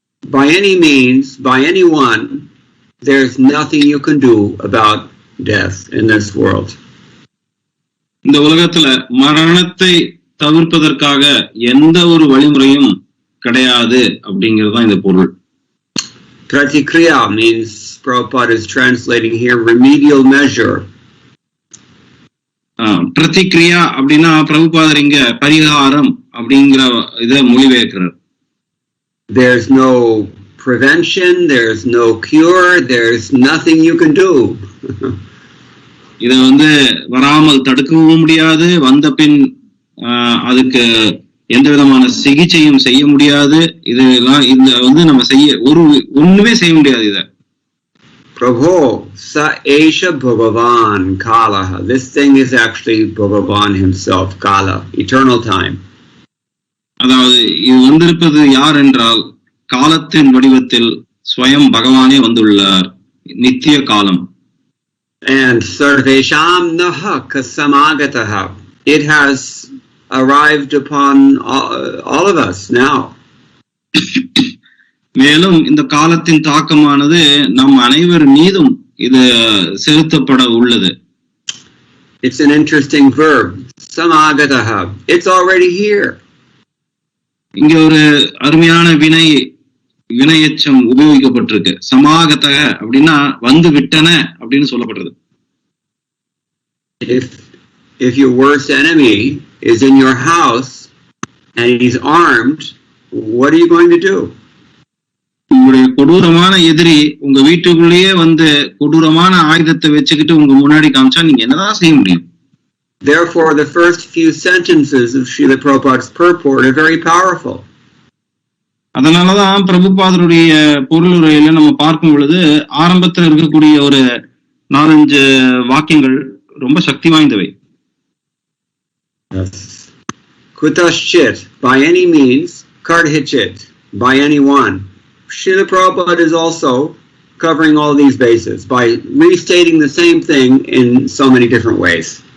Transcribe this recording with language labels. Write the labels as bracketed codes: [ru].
[en] By any means, by anyone, there's nothing you can do about death in this world. [ta] இந்த உலகத்துல மரணத்தை தவிர்ப்பதற்காக எந்த ஒரு வழிமுறையும் கிடையாது அப்படிங்கறதுதான் இந்த பொருள். [en] Pratikriya means, Prabhupada is translating here, remedial measure. [ta] பிரதிக்ரியா அப்படின்னா பிரபுபாதர் இங்க பரிகாரம் அப்படிங்கிற இதை மொழிபெயர்க்கிறார். [en] There's no prevention, there's no cure, there's nothing you can do. [ta] இத வராமல் தடுக்கவும் முடியாது, வந்த பின் அதுக்கு எந்த விதமான சிகிச்சையும் செய்ய முடியாது. இதெல்லாம் இந்த நம்ம செய்ய ஒண்ணுமே செய்ய முடியாது. இத [sa] Prabhu sa esha bhagavan kalaha. [en] This thing is actually Bhagavan himself, kala, eternal time. [ta] அதாவது இது வந்திருப்பது யார் என்றால் காலத்தின் வடிவத்தில் ஸ்வயம் பகவானே வந்துள்ளார், நித்திய காலம். [sa] And sarvesham naha kasamagataha. [en] It has arrived upon all of us now. [ta] மேலும் இந்த காலத்தின் தாக்கமானது நம் அனைவர் மீதும் இது செலுத்தப்பட உள்ளது. [en] It's an interesting verb, samagataha. It's already here. [ta] இங்க ஒரு அருமையான வினையச்சம் உபயோகிக்கப்பட்டிருக்கு. சமாகதக அப்படின்னா வந்து விட்டன அப்படின்னு சொல்லப்படுறது. [en] If your worst enemy is in your house and he's armed, what are you going to do? [ta] உங்களுடைய கொடூரமான எதிரி உங்க வீட்டுக்குள்ளேயே கொடூரமான ஆயுதத்தை வச்சுக்கிட்டு உங்க முன்னாடி காமிச்சா நீங்க என்னதான் செய்ய முடியும்? [en] Therefore, the first few sentences of Srila Prabhupada's purport are very powerful. [ta] அதனாலதான் பிரபுபாதருடைய பொருளுரையில நம்ம பார்க்கும் பொழுது ஆரம்பத்தில் இருக்கக்கூடிய ஒரு 4-5 வாக்கியங்கள் ரொம்ப சக்தி வாய்ந்தவை. [en] Kutaschit, by any means, karhichit, by anyone. Srila Prabhupada is also covering all these bases by restating the same thing in so many different ways.